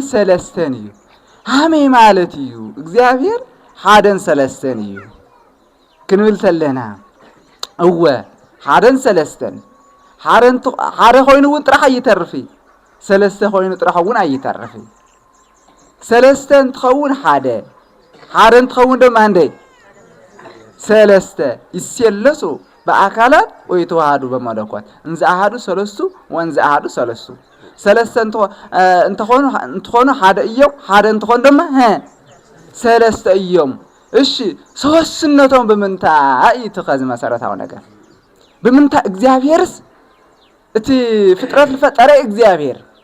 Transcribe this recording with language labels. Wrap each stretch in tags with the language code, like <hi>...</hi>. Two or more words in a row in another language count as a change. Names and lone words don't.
<ti>ሰለስተን እዩ ሃመይ ማለት እዩ እግዚአብሔር ሓደን ሰለስተን እዩ ክንብል ተለና እወ ሓደን ሰለስተን ሓደ ኮይኑ እውን ጥራሕ አይተርፊ ሰለስተ ኮይኑ ጥራሕ እውን አይተርፊ ሰለስተ እንትኸውን ሓደ እንትኸውን ድማ እንደ ሰለስተ</ti> <gez>ይሰለሱ በአካላት ወይ ተዋሃዱ በመለኮት እንዘ አሃዱ ሰለስቱ ወንዘ አሃዱ ሰለስቱ</gez> <ti>ሰለስተ እንትኾኑ ሓደ እዮም ሓደ እንትኾኑ ድማ ሰለስተ እዮም እሺ ሶስትነቶም በመንታይ ተኸዝ መሰረታዊ ነገር በመንታይ እግዚአብሔርስ እቲ ፍጥረት ልፈጠረ እግዚአብሔር</ti>